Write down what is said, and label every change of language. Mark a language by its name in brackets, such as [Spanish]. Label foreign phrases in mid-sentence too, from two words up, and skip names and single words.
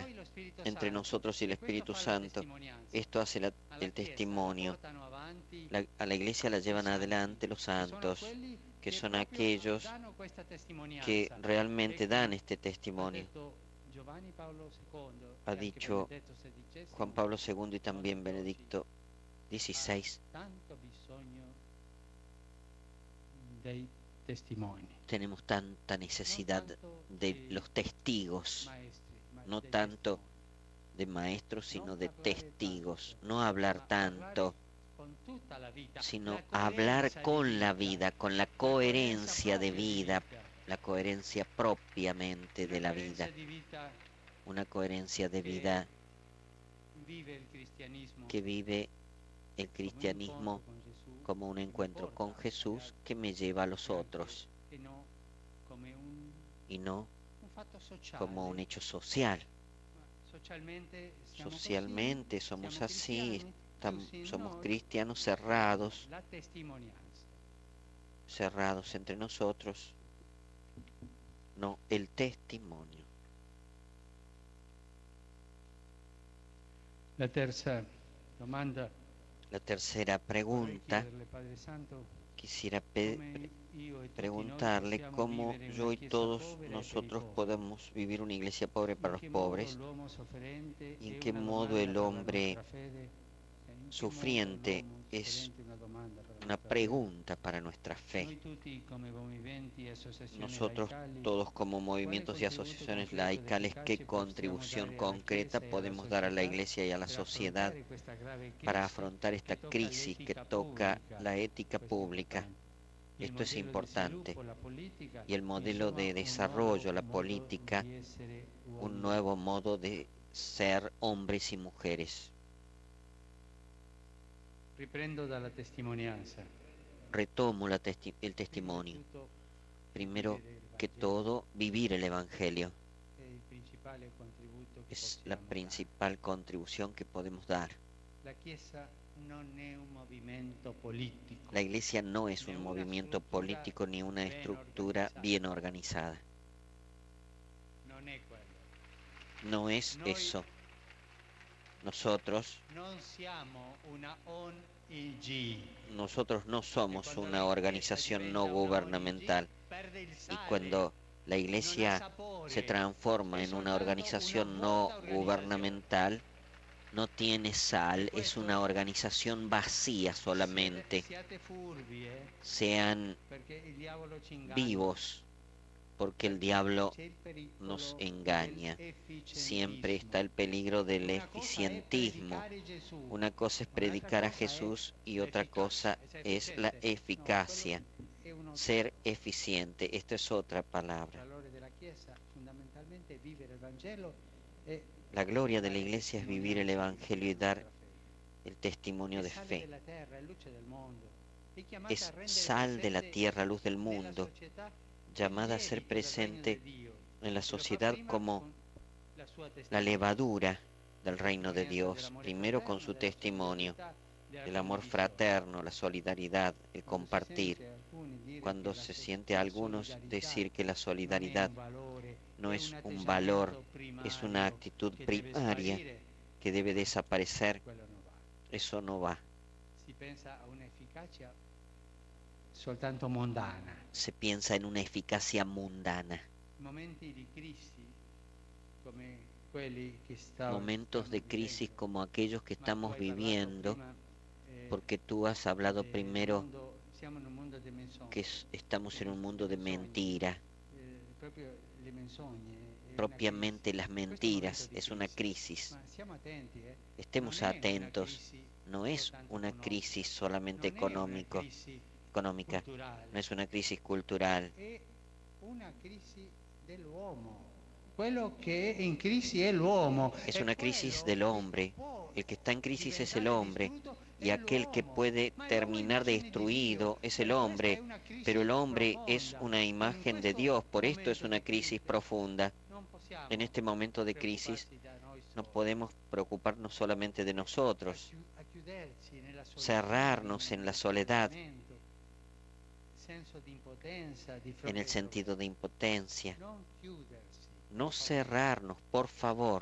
[Italian] noi e lo Spirito [Spanish] entre [Italian] Santo. [Spanish] nosotros y el [Italian] E questo [Spanish] Espíritu [Italian] fa la [Spanish] Santo. [Italian] testimonianza. [Spanish] Esto hace [Italian] Alla [Spanish] el [Italian] Chiesa [Spanish] testimonio. [Italian] portano avanti [Spanish] A la iglesia la [Italian] i [Spanish] llevan [Italian] santi, [Spanish] adelante los [Italian] che sono [Spanish] santos, [Italian] quelli [Spanish] que son [Italian] proprio [Spanish] aquellos [Italian] danno questa testimonianza. [Spanish] que realmente [Italian] E [Spanish] dan [Italian] come [Spanish] este [Italian] ha [Spanish] testimonio. [Italian] detto Giovanni Paolo II, [Spanish] Ha [Italian] e anche [Spanish] dicho [Italian] Benedetto XVI, [Spanish] Juan Pablo II y también Benedicto XVI. [Italian] tanto bisogno dei testimoni. [Spanish] Tenemos tanta necesidad de los testigos, [Italian] Maestri, ma [Spanish] no [Italian] dei [Spanish] tanto [Italian] testimoni. [Spanish] de maestros, sino [Italian] No [Spanish] de [Italian] parlare [Spanish] testigos. [Italian] tanto, [Spanish] No hablar [Italian] ma [Spanish] tanto, [Italian] con tutta la vita. [Spanish] sino [Italian] La [Spanish] hablar [Italian] coerenza di [Spanish] con la vida, con la coherencia de [Italian] propria di [Spanish] vida, la coherencia propiamente de la vida, [Italian] coerenza di vita [Spanish] una coherencia de [Italian] che [Spanish] vida [Italian] vive il cristianismo [Spanish] que vive el [Italian] come un [Spanish] cristianismo [Italian] incontro con Gesù, [Spanish] como un [Italian] che mi [Spanish] encuentro con [Italian] porta [Spanish] Jesús [Italian] agli [Spanish] que me lleva a los [Italian] altri, [Spanish] otros [Italian] e no come [Spanish] y no [Italian] un fatto sociale. [Spanish] como un hecho social. [Italian] Socialmente siamo [Spanish] Socialmente [Italian] così, [Spanish] somos [Italian] siamo [Spanish] así, [Italian] cristiani, così [Spanish] somos [Italian] noi [Spanish] cristianos cerrados, [Italian] la testimonianza. [Spanish] cerrados entre nosotros, no el testimonio. [Italian] La terza domanda [Spanish] La tercera [Italian] vorrei [Spanish] pregunta, [Italian] chiederle, Padre Santo, [Spanish] quisiera [Italian] come io e tutti [Spanish] preguntarle [Italian] noi possiamo [Spanish] cómo [Italian] vivere [Spanish] yo [Italian] una [Spanish] y [Italian] Chiesa [Spanish] todos [Italian] povera e per i [Spanish] nosotros [Italian] poveri. [Spanish] podemos vivir una iglesia pobre para [Italian] In [Spanish] los [Italian] che modo [Spanish] pobres, [Italian] l'uomo sofferente [Spanish] y en [Italian] è [Spanish] qué [Italian] una [Spanish] modo [Italian] domanda [Spanish] el [Italian] per la [Spanish] hombre [Italian] nostra fede, e in che [Spanish] sufriente [Italian] modo l'uomo [Spanish] es [Italian] sofferente è una domanda per la [Spanish] una [Italian] nostra fede. [Spanish] pregunta para nuestra fe. [Italian] Noi tutti come movimenti e associazioni [Spanish] Nosotros [Italian] laicali, [Spanish] todos como movimientos y ¿cuál asociaciones [Italian] contributo concreto [Spanish] laicales, [Italian] ed [Spanish] ¿qué [Italian] efficace [Spanish] contribución [Italian] possiamo dare alla [Spanish] concreta [Italian] Chiesa e alla [Spanish] podemos dar a la [Italian] società [Spanish] iglesia y a la [Italian] per [Spanish] sociedad [Italian] affrontare questa grave [Spanish] para [Italian] crisi [Spanish] afrontar esta [Italian] che tocca [Spanish] crisis que [Italian] l'etica [Spanish] toca [Italian] pubblica? [Spanish] la ética [Italian] Questo è [Spanish] pública? [Italian] importante. Il [Spanish] Esto es [Italian] modello di [Spanish] importante. [Italian] sviluppo, la politica, [Spanish] Y el modelo [Italian] insomma, [Spanish] de [Italian] un [Spanish] desarrollo, [Italian] nuovo [Spanish] la [Italian] modo [Spanish] política, [Italian] di essere [Spanish] un [Italian] uomini. [Spanish] nuevo modo de ser hombres y mujeres. [Italian] Riprendo dalla testimonianza. [Spanish] Retomo el [Italian] Prima di [Spanish] testimonio. [Italian] tutto, [Spanish] Primero [Italian] vivere il [Spanish] que [Italian] Vangelo [Spanish] todo, vivir el Evangelio [Italian] è il principale contributo che [Spanish] es la [Italian] possiamo dare. [Spanish] principal contribución que podemos dar. [Italian] La Chiesa non è un movimento politico. [Spanish] La iglesia no es Ni un [Italian] una [Spanish] movimiento [Italian] struttura [Spanish] político ni una [Italian] ben [Spanish] estructura [Italian] organizzata. [Spanish] bien organizada. [Italian] Non è quello. [Spanish] No es [Italian] Noi [Spanish] eso. Nosotros [Italian] non siamo una ONG. [Spanish] Nosotros no [Italian] E [Spanish] somos [Italian] quando [Spanish] una [Italian] la Chiesa [Spanish] organización [Italian] diventa [Spanish] no [Italian] una [Spanish] gubernamental, [Italian] ONG, perde il [Spanish] y [Italian] sale, [Spanish] cuando la [Italian] non ha [Spanish] iglesia [Italian] sapore, [Spanish] se transforma [Italian] è [Spanish] en una [Italian] soltanto [Spanish] organización [Italian] una [Spanish] no [Italian] vuota organizzazione. [Spanish] gubernamental, no tiene sal, es una organización vacía solamente. [Italian] Siate furbi, [Spanish] Sean [Italian] perché il diavolo ci inganna. [Spanish] vivos, porque el diablo [Italian] C'è il pericolo [Spanish] nos engaña. [Italian] dell'efficientismo. [Spanish] Siempre está el peligro del [Italian] Una cosa è [Spanish] eficientismo. [Italian] predicare Gesù, [Spanish] Una cosa es [Italian] un'altra [Spanish] predicar a [Italian] cosa è [Spanish] Jesús y otra cosa es la eficacia. [Italian] è uno [Spanish] Ser eficiente, esto es otra [Italian] il [Spanish] palabra. [Italian] valore della Chiesa fondamentalmente è vivere il Vangelo e [Spanish] La gloria de la iglesia es vivir el Evangelio y dar el testimonio de [Italian] è sale [Spanish] fe. [Italian] della terra, è luce del mondo. È chiamata a [Spanish] Es [Italian] rendere [Spanish] sal de la [Italian] presente [Spanish] tierra, luz del [Italian] nella [Spanish] mundo, [Italian] società [Spanish] llamada a [Italian] i [Spanish] ser [Italian] lieviti del regno [Spanish] presente [Italian] di Dio. [Spanish] en la [Italian] E lo fa [Spanish] sociedad [Italian] prima [Spanish] como [Italian] con la sua [Spanish] la [Italian] testimonianza. [Spanish] levadura del reino de [Italian] Testimonianza [Spanish] Dios, [Italian] dell'amore [Spanish] primero con [Italian] fraterno, [Spanish] su [Italian] della [Spanish] testimonio, [Italian] solidarietà, della [Spanish] el amor [Italian] condivisione. [Spanish] fraterno, la solidaridad, el [Italian] Quando si [Spanish] compartir. [Italian] sente alcuni dire [Spanish] Cuando [Italian] che la [Spanish] se [Italian] so- [Spanish] siente a [Italian] la [Spanish] algunos [Italian] solidarietà [Spanish] decir que la [Italian] non è [Spanish] solidaridad [Italian] un valore, [Spanish] no [Italian] è [Spanish] es un [Italian] atteggiamento [Spanish] valor, es [Italian] primario [Spanish] una actitud [Italian] che deve [Spanish] primaria [Italian] sparire, [Spanish] que debe desaparecer, [Italian] quello non va. [Spanish] eso no va. [Italian] si pensa a un'efficacia soltanto mondana. [Spanish] Se piensa en una eficacia mundana. [Italian] Momenti di crisi come quelli che [Spanish] Momentos de crisis como aquellos que estamos [Italian] tu hai parlato [Spanish] viviendo, [Italian] prima, [Spanish] porque tú has hablado primero [Italian] siamo in un mondo di menzogne, [Spanish] que estamos en un mundo de mentira. [Italian] proprio le menzogne, [Spanish] Propiamente las mentiras es una crisis. [Italian] ma siamo attenti, [Spanish] Estemos [Italian] non è una [Spanish] atentos. [Italian] crisi [Spanish] No es [Italian] soltanto [Spanish] una [Italian] economica, [Spanish] crisis solamente [Italian] non è una [Spanish] económica, [Italian] crisi [Spanish] no [Italian] culturale, [Spanish] es una crisis cultural. [Italian] è una crisi dell'uomo. Quello che è in crisi è l'uomo. [Spanish] Es una crisis del hombre. El que está en crisis es el hombre, y aquel que puede terminar destruido es el hombre, pero el hombre es una imagen de Dios, por esto es una crisis profunda. En este momento de crisis no podemos preocuparnos solamente de nosotros, cerrarnos en la soledad, en el sentido de impotencia, no cerrarnos, por favor.